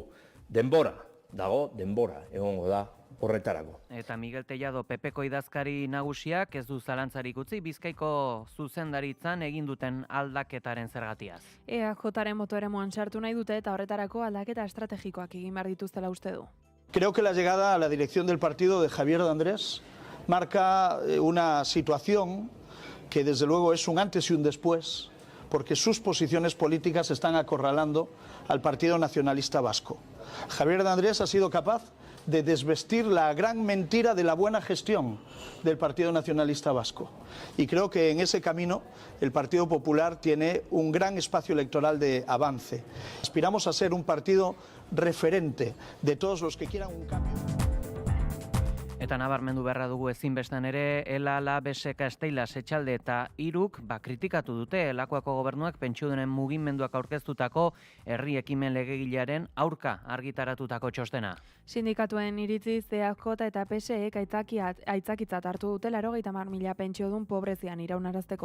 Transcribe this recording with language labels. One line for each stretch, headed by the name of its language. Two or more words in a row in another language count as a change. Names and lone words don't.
Basque: Denbora egongo da horretarako. Eta Miguel Tellado PPko idazkari nagusiak ez du zalantzarik utzi Bizkaiko zuzendaritzan egin duten aldaketaren zergatiaz. EAJaren motoeremuan sartu nahi dute eta horretarako aldaketa estrategikoak egin behar dituztela uste du.
Spanish: Creo que la llegada a la dirección del partido de Javier de Andrés marca una situación que desde luego es un antes y un después, porque sus posiciones políticas están acorralando al Partido Nacionalista Vasco. Javier de Andrés ha sido capaz de desvestir la gran mentira de la buena gestión del Partido Nacionalista Vasco. Y creo que en ese camino el Partido Popular tiene un gran espacio electoral de avance. Aspiramos a ser un partido referente de todos los que quieran un cambio.
Basque: Eta nabarmendu beharra dugu ezinbestan ere, Elala, Beseka, Esteilas, Etxalde eta Iruk kritikatu dute Lakuako gobernuak pentsiodunen mugimenduak aurkeztutako herri ekimen legegilearen aurka argitaratutako txostena. Sindikatuen iritziz EAJ eta PSEek aitzakitzat hartu dute 80.000 pentsiodun pobrezian iraunarazteko.